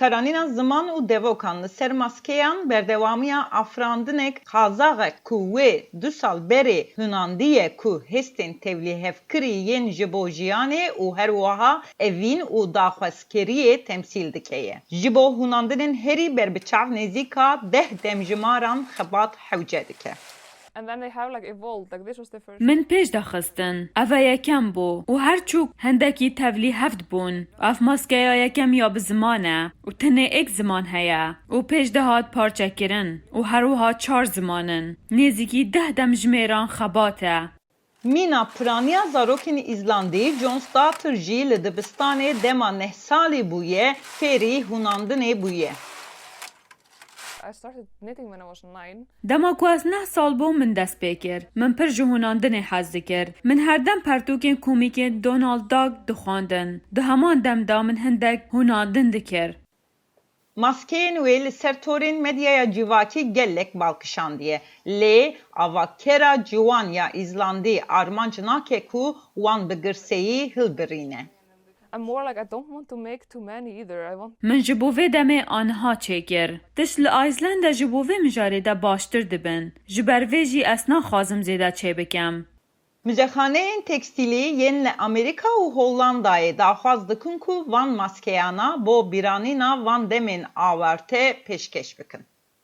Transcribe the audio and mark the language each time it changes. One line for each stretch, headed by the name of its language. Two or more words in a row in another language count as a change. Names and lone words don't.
Kurdish: Karanîna ziman û devokan li ser maskeyan berdewamiya afrandinek qazaxek ku wê 2 sal berê Hunandiyê ku hestên tevlîhevkirî yên ji bo jiyanê û her wiha evîn û daxwazkeriyê temsîl dike ye. Ji bo Hunandinên herî berbiçav nêzîka 10 demjimaran xebat hewce dike.
English: and then they have like evolved, like this was the first.
Kurdish: Min pêş daxistin, ev e yekem bû û her çûk hendekî tevlî hevd bûn. Ev maskeya yekem ya bi ziman e û tenê ek ziman heye û pêş de hat parçekirin û her wiha 4 zimanin. Nêzîkî 10 demjimêran xebat e. Mîna piraniya zarokên Îzlandî Jones da tir jî li dibistanê dema 9 salî bûye, fêrî hunandinê bûye.
English: I started knitting when I was 9.
Kurdish: Dema ku ez 9 sal bûm min dest pê kir. Min pir ji hunandinê hez dikir. Min herdem pertûkên komîkên Donald Duck dixwandin. Di heman demda min hindek hunandin dikir. Maskeyên wê li ser torên medyaya civakî gelek balkişandiye. Lê avakera ciwan ya Îzlandî armanc nake ku wan bi girseyî hilbirîne.
English: I'm more like I don't want to make too many either. I want
Kurdish: Min ji bo vê demê aniha çêkir. Tişt li Icelandê ji bo vê mijarê de baştir dibin. Ji ber vê jî ez naxwazim zêde çê bikim. Müzexaneyên tekstîlî yên li Amerîka û Hollandayê daxwaz dikin ku van maskeyana bo bîranîna van demên awarte pêşkeş bikin.